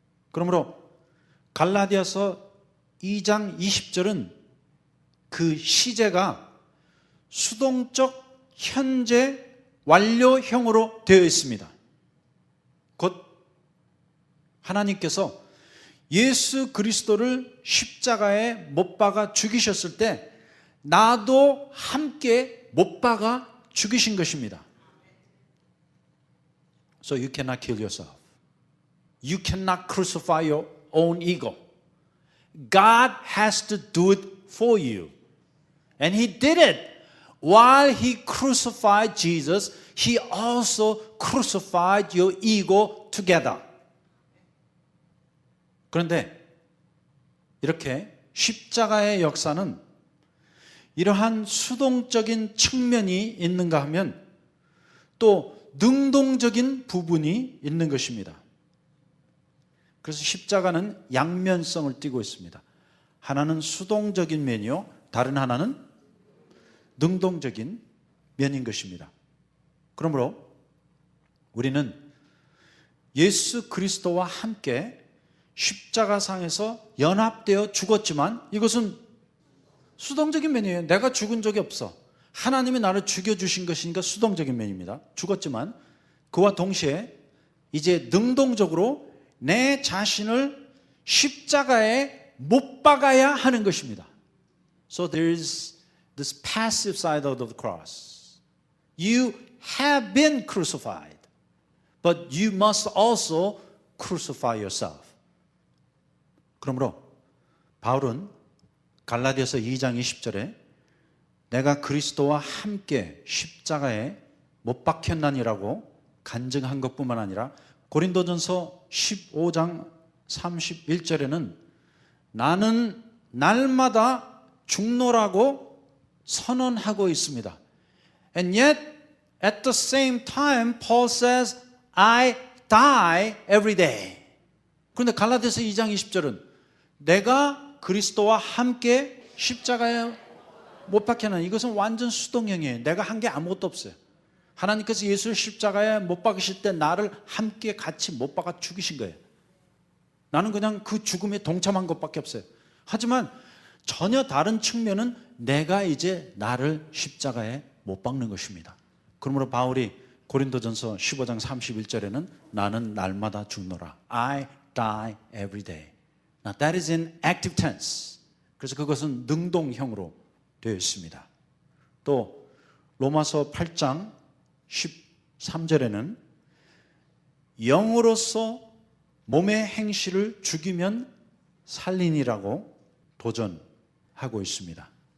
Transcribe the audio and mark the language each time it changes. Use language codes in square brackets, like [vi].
[ko] 그러므로 갈라디아서 2장 20절은 그 시제가 수동적 현재 완료형으로 되어 있습니다. 곧 하나님께서 예수 그리스도를 십자가에 못 박아 죽이셨을 때 나도 함께 못 박아 죽이신 것입니다. [en] So you cannot kill yourself. You cannot crucify your own ego. God has to do it for you. And He did it. While He crucified Jesus, He also crucified your ego together. [ko] 그런데 이렇게 십자가의 역사는 이러한 수동적인 측면이 있는가 하면 또 능동적인 부분이 있는 것입니다. 그래서 십자가는 양면성을 띠고 있습니다. 하나는 수동적인 면이요, 다른 하나는 능동적인 면인 것입니다. 그러므로 우리는 예수 그리스도와 함께 십자가상에서 연합되어 죽었지만 이것은 수동적인 면이에요. 내가 죽은 적이 없어. 하나님이 나를 죽여주신 것이니까 수동적인 면입니다. 죽었지만 그와 동시에 이제 능동적으로 내 자신을 십자가에 못 박아야 하는 것입니다. [en] So there is this passive side of the cross. You have been crucified, but you must also crucify yourself. [ko] 그러므로 바울은 갈라디아서 2장 20절에 내가 그리스도와 함께 십자가에 못 박혔나니라고 간증한 것뿐만 아니라 고린도전서 15장 31절에는 나는 날마다 죽노라고 선언하고 있습니다. [en] And yet at the same time Paul says I die every day. [ko] 그런데 갈라디아서 2장 20절은 내가 그리스도와 함께 십자가에 못 박혀는 이것은 완전 수동형이에요. 내가 한 게 아무것도 없어요. 하나님께서 예수를 십자가에 못 박으실 때 나를 함께 같이 못 박아 죽이신 거예요. 나는 그냥 그 죽음에 동참한 것밖에 없어요. 하지만 전혀 다른 측면은 내가 이제 나를 십자가에 못 박는 것입니다. 그러므로 바울이 고린도전서 15장 31절에는 나는 날마다 죽노라. [en] I die every day. Now that is in active tense. [ko] 그래서 그것은 능동형으로 되어 있습니다. 또 로마서 8장 13절에는 영으로서 몸의 행실을 죽이면 살리니라고 도전하고 있습니다.